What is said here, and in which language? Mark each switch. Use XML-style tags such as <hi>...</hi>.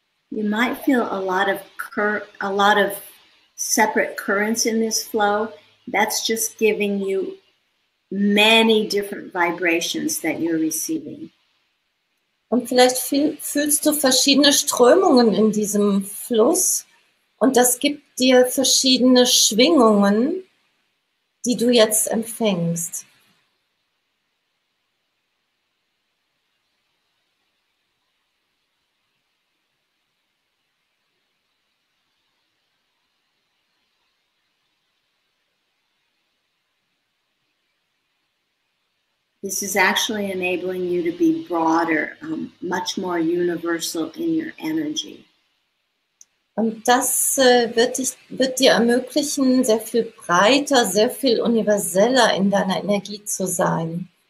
<en>You might feel a lot of separate currents in this flow. That's just giving you many different vibrations that you're receiving.</en> <de>Und vielleicht fühlst du verschiedene Strömungen in diesem Fluss und das gibt dir verschiedene Schwingungen, die du jetzt empfängst.</de> <en>This is actually enabling you to be broader, much more universal in your energy.</en> <de>Und das wird dir ermöglichen, sehr viel breiter, sehr viel universeller in deiner Energie zu sein.</de>